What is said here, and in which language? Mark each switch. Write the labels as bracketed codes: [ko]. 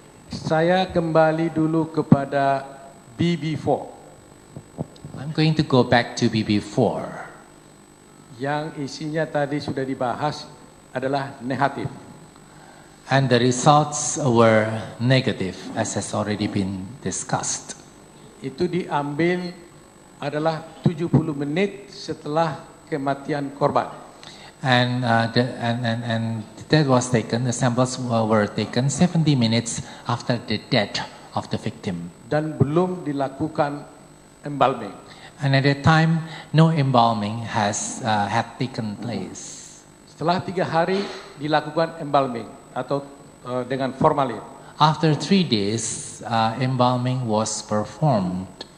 [id] Saya kembali dulu kepada BB4 [en] I'm going to go back to BB4. [id] yang isinya tadi sudah dibahas adalah negatif. [en] And the results were negative, as has already been discussed. [id] Itu diambil adalah 70 menit setelah kematian korban. [en] And that was taken, the samples were taken 70 minutes after the death of the victim. [id] Dan belum dilakukan embalming. [en] And at that time, no embalming had taken place. [id] Setelah 3 hari dilakukan embalming atau dengan formalin. [en] After 3 days, embalming was performed.